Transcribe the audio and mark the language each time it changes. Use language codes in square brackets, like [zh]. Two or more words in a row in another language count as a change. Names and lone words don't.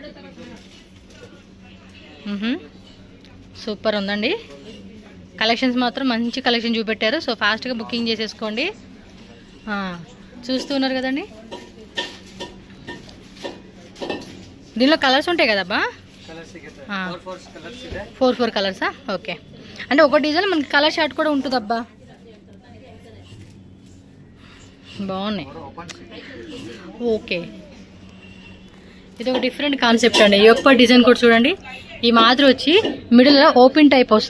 [te] సూపర్ ఉందండి. కలెక్షన్స్ మాత్రం మంచి కలెక్షన్ చూపెట్టారు. సో ఫాస్ట్గా బుకింగ్ చేసేసుకోండి. చూస్తూ ఉన్నారు కదండి. దీనిలో కలర్స్ ఉంటాయి కదబ్బా? [kn] ಕಲರ್ ಸಿಗುತ್ತೆ ಹಾ. 4 ಕಲರ್ಸ್ ಇದೆ. [te] 4 కలర్సా? ఓకే. అంటే ఒక డిజైన్ మనకి [en] colour short [te] కూడా ఉంటుందబ్బా. బాగున్నాయి. ఓకే, ఇది ఒక [en] different concept [te] అండి. ఈ యొక్క డిజైన్ కూడా చూడండి, ఈ మాదిరి వచ్చి [en] middle open type [te] వస్తుంది.